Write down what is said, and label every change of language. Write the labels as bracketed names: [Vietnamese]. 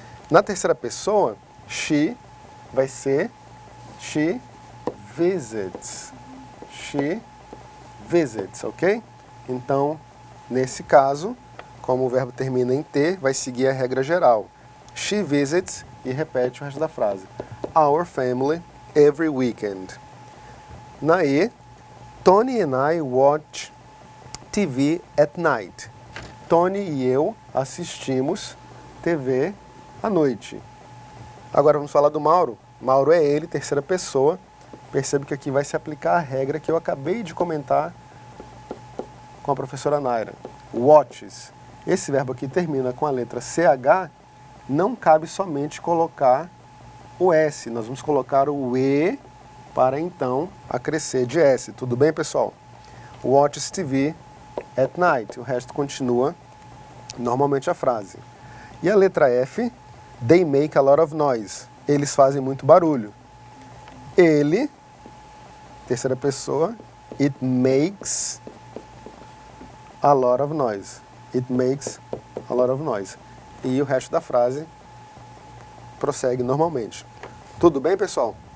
[Portuguese] Na terceira pessoa, she vai ser [English] she visits. She visits, [Portuguese] ok? Então, nesse caso, como o verbo termina em T, vai seguir a regra geral. [English] She visits [Portuguese] e repete o resto da frase. [English] Our family every weekend. [Portuguese] Na E, [English] Tony and I watch TV at night. [Portuguese] Tony e eu assistimos TV à noite. Agora vamos falar do Mauro. Mauro é ele, terceira pessoa. Percebe que aqui vai se aplicar a regra que eu acabei de comentar com a professora Naira. Watches. Esse verbo aqui termina com a letra CH, não cabe somente colocar o S. Nós vamos colocar o E para então acrescer de S. Tudo bem, pessoal? [English] Watches TV at night. [Portuguese] O resto continua normalmente a frase. E a letra F, [English] they make a lot of noise. [Portuguese] Eles fazem muito barulho. Ele, terceira pessoa, [English] it makes a lot of noise. It makes a lot of noise. [Portuguese] E o resto da frase prossegue normalmente. Tudo bem, pessoal?